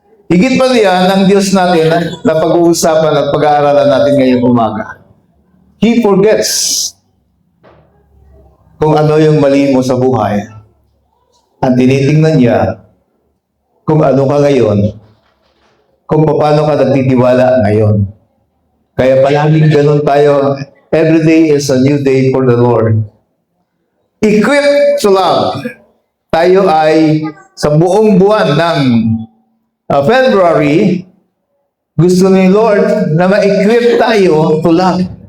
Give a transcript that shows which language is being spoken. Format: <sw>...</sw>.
<tl>Higit pa diyan ang Diyos natin na pag-uusapan at pag-aaralan natin ngayong umaga.</tl> <en>He forgets</en> <tl>kung ano yung mali mo sa buhay. Ang tinitingnan niya kung ano ka ngayon, kung paano ka nagtitiwala ngayon. Kaya palaging ganun tayo.</tl> <en>Every day is a new day for the Lord. Equipped to love.</en> <tl>Tayo ay sa buong buwan ng February, gusto ni Lord na ma-equip tayo</tl> <en>to love.</en>